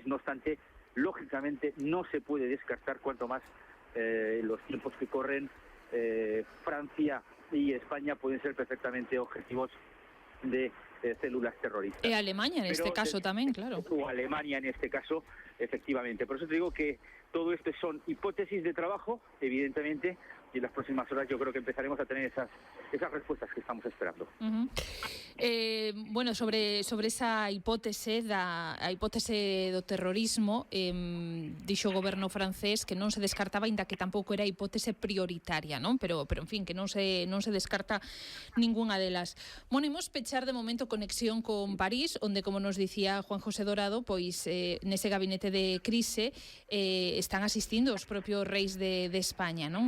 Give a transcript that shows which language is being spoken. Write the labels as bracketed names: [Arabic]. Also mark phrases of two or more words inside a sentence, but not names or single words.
[Spanish] No obstante, lógicamente no se puede descartar, cuanto más los tiempos que corren, Francia y España pueden ser perfectamente objetivos de células terroristas. [Galician] E Alemania en este caso tamén, claro. [Spanish] O Alemania en este caso, efectivamente. Por eso te digo que todo esto son hipótesis de trabajo, evidentemente, y en las próximas horas yo creo que empezaremos a tener esas respuestas que estamos esperando. [Galician] Bueno, sobre esa hipótese a hipótese do terrorismo, dixo o goberno francés que non se descartaba, aínda que tampouco era hipótese prioritaria, non? Pero en fin, que non se descarta ningunha delas. Bueno, imos pechar de momento conexión con París, onde, como nos dicía Juan José Dorado, pois nese gabinete de crise están asistindo os propios reis de España, non?